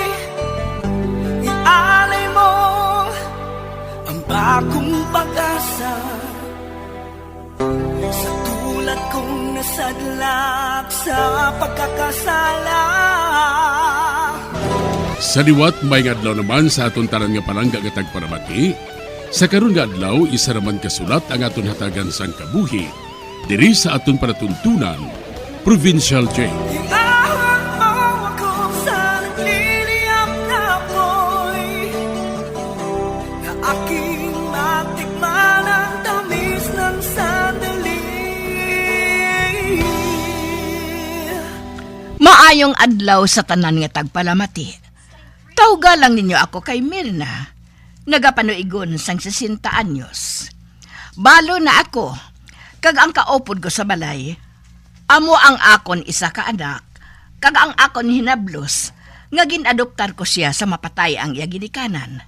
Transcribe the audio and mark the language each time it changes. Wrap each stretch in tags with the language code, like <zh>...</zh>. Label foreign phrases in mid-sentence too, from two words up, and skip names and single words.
<tl>Ialay mo ang bagong pag-asa sa tulad kong nasadlak sa pagkakasala.</tl> <hil>Sa liwat may adlaw naman sa aton tanan nga palangga nga tagparamati. Sa karon nga adlaw isa raman kasulat ang aton hatagan sang kabuhi diri sa aton panatuntunan, Provincial Jail.</hil> <tl>Iahon mo ako sa nagliliyap na apoy, na aking matikman ang tamis ng sandali.</tl> <hil>Maayong adlaw sa tanan nga tagpalamati. Tawga lang ninyo ako kay Mirna, nagapanuigon sang 60 anyos. Balo na ako, kag ang kaupod ko sa balay, amo ang akon isa ka anak, kag ang akon hinablos, nga ginadoptar ko siya sa mapatay ang iyagidikanan.</hil>